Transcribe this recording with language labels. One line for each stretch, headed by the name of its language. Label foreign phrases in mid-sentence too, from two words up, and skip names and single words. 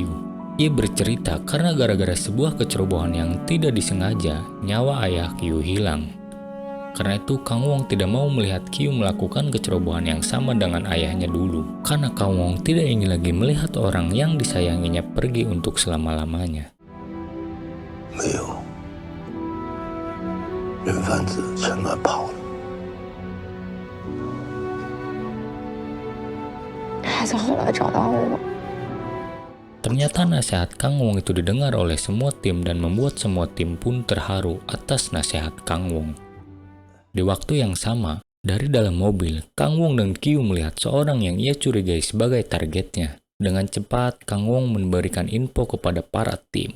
Indonesian: Ia bercerita karena gara-gara sebuah kecerobohan yang tidak disengaja, nyawa ayah Q hilang. Karena itu Kang Wong tidak mau melihat Kyu melakukan kecerobohan yang sama dengan ayahnya dulu. Karena Kang Wong tidak ingin lagi melihat orang yang disayanginya pergi untuk selama-lamanya.
Chinese: 没有，人贩子全乱跑了。孩子后来找到我。
Indonesian: Ternyata nasihat Kang Wong itu didengar oleh semua tim dan membuat semua tim pun terharu atas nasihat Kang Wong. Di waktu yang sama, dari dalam mobil, Kang Wong dan Kyu melihat seorang yang ia curigai sebagai targetnya. Dengan cepat, Kang Wong memberikan info kepada para tim.